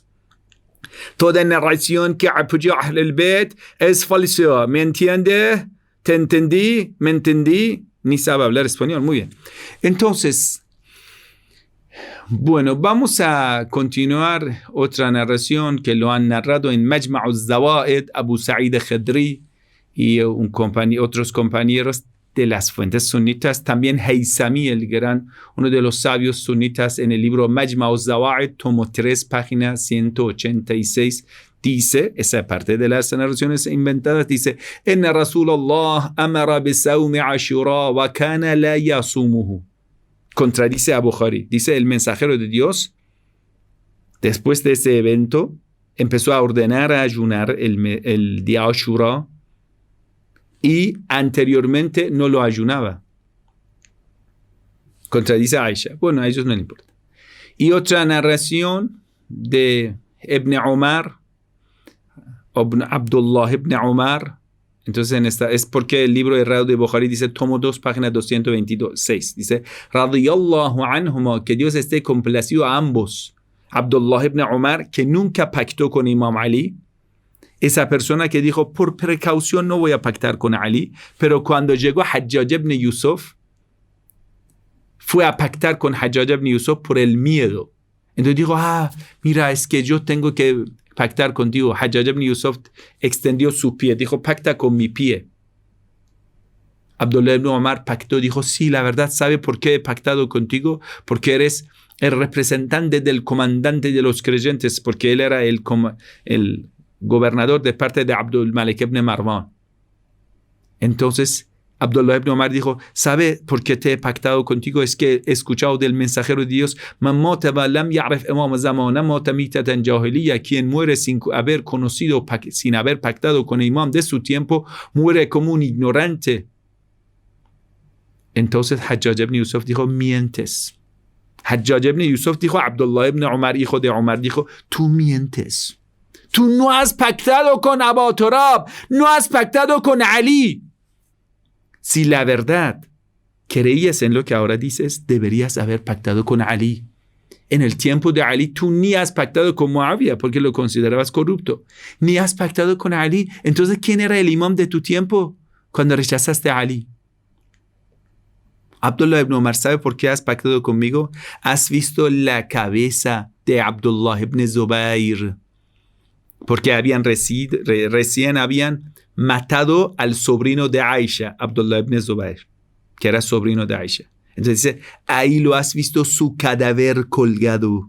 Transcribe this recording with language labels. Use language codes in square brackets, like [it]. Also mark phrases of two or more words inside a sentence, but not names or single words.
[es] Toda narración que apoya a Ahlul Bayt es falsa. ¿Me entiende? ¿Te entendí? ¿Me entendí? Ni sabe hablar español. Muy bien. Entonces, bueno, vamos a continuar otra narración que lo han narrado en Majma' al-Zawaid, Abu Sa'id al-Khudri y otros compañeros de las fuentes sunitas. También Haythami, el gran, uno de los sabios sunitas, en el libro Majma' al-Zawaid, tomo 3, página 186, dice, esa parte de las narraciones inventadas, dice, [ar] إن رسول الله أمر بصوم عاشوراء وكان لا يصومه. [es] Contradice a Bukhari. Dice, el mensajero de Dios, después de ese evento, empezó a ordenar a ayunar el día Ashura y anteriormente no lo ayunaba. Contradice a Aisha. Bueno, a ellos no les importa. Y otra narración de Ibn Umar, Abdullah ibn Umar. Entonces, en esta es porque el libro errado de Bukhari dice, tomo 2, página 226. Dice, [ar] رضي الله عنهما, [es] que Dios esté complacido a ambos. Abdullah ibn Umar, que nunca pactó con Imam Ali. Esa persona que dijo, por precaución no voy a pactar con Ali. Pero cuando llegó Hajjaj ibn Yusuf, fue a pactar con Hajjaj ibn Yusuf por el miedo. Entonces dijo, mira, es que yo tengo que pactar contigo. Hajjaj ibn Yusuf extendió su pie, dijo, pacta con mi pie. Abdullah ibn Umar pactó, dijo, sí, la verdad, ¿sabe por qué he pactado contigo? Porque eres el representante del comandante de los creyentes, porque él era el gobernador de parte de Abdul Malik ibn Marwan. Entonces Abdullah ibn Umar dijo, ¿sabe por qué te he pactado contigo? Es que he escuchado del mensajero de Dios, quien muere sin haber conocido, sin haber pactado con el imam de su tiempo, muere como un ignorante. Entonces Hajjaj ibn Yusuf dijo, mientes. Hajjaj ibn Yusuf dijo, Abdullah ibn Umar, hijo de Umar, dijo, tú mientes. Tú no has pactado con Abu Turab, no has pactado con Ali. Si la verdad creías en lo que ahora dices, deberías haber pactado con Ali. En el tiempo de Ali, tú ni has pactado con Muawiyah porque lo considerabas corrupto. Ni has pactado con Ali. Entonces, ¿quién era el imam de tu tiempo cuando rechazaste a Ali? Abdullah ibn Umar, ¿sabe por qué has pactado conmigo? Has visto la cabeza de Abdullah ibn Zubayr. Porque recién habían matado al sobrino de Aisha, Abdullah ibn Zubayr, que era sobrino de Aisha. Entonces dice, ahí lo has visto su cadáver colgado.